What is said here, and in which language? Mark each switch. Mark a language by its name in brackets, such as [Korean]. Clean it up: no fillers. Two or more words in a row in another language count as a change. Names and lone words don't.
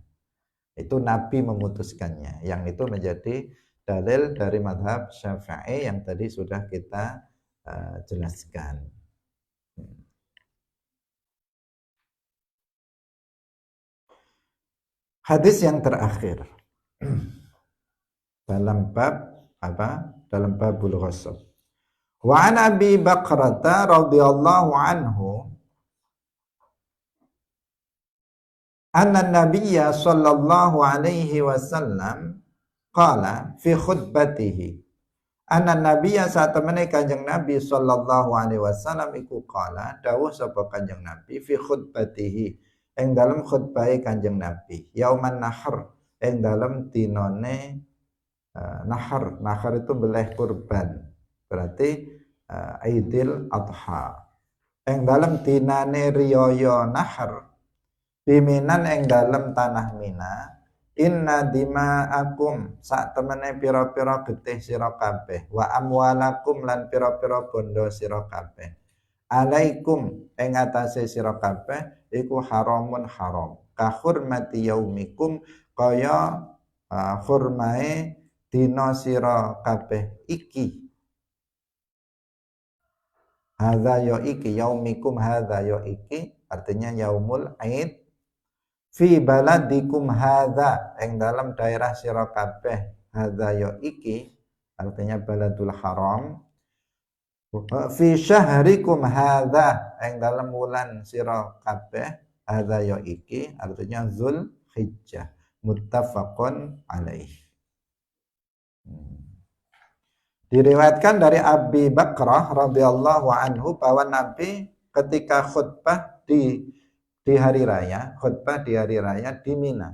[Indonesian] Itu Nabi memutuskannya. Yang itu menjadi dalil dari mazhab Syafi'i yang tadi sudah kita jelaskan. Hadis yang terakhir dalam bab apa? [Arabic] دلم باب الغصب. وعن أبي بكرة رضي الله عنه أن النبي صلى الله عليه وسلم قال في خطبته. أن النبي [Javanese] saat temene Kanjeng Nabi [Arabic] صلى الله عليه وسلم [Javanese] iku qala dawuh sapa Kanjeng Nabi [Arabic] في خطبته [Javanese] ing dalam khutbahe Kanjeng Nabi [Arabic] يوم النحر [Javanese] ing dalam dinone nahar itu beleh kurban berarti Aidil Adha ing dalam dinane riyaya nahar biminan ing dalam tanah Mina [Arabic] إن دماءكم [Javanese] sak temene pira-pira getih sira kabeh [Arabic] وأموالكم [Javanese] lan pira-pira bondo sira kabeh alaikum ing atase sira kabeh iku haramun haram [Arabic] كحرمة يومكم [Javanese] kaya hurmae dina sira kabeh iki hadza ya iki [Arabic] يومكم هذا [Javanese] ya iki artinya [Arabic] يوم العيد في بلدكم هذا [Javanese] ing dalam daerah sira kabeh hadza ya iki artinya [Arabic] البلد الحرام في شهركم هذا [Javanese] ing dalam wulan sira kabeh hadza ya iki artinya Zulhijjah [Arabic] متفق عليه. [Indonesian] Diriwayatkan dari Abi Bakrah [Arabic] رضي الله عنه [Indonesian] bahwa Nabi ketika khutbah di hari raya, khutbah di hari raya di Mina.